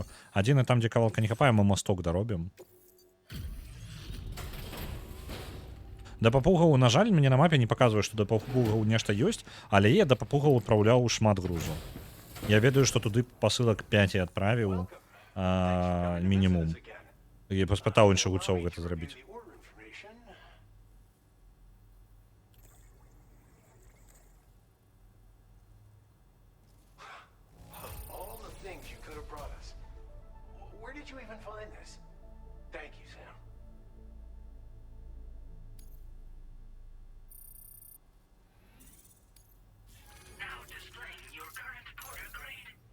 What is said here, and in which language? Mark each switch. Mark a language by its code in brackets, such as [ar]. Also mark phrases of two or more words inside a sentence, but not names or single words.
[be] Адзіны там, дзе кавалка не хапае, мы масток даробім. Да папугаў, на жаль, мне на мапе не паказвае, што да папугаў нешта ёсць, але я да папугаў адпраўляў шмат грузу. Я ведаю, што туды пасылак 5 я адправіў мінімум. Я паспытаў іншых гульцоў гэта зрабіць. [en] All the things you could have brought us. Where did you even find this? Thank you, Sam. Now displaying your current Porter grade.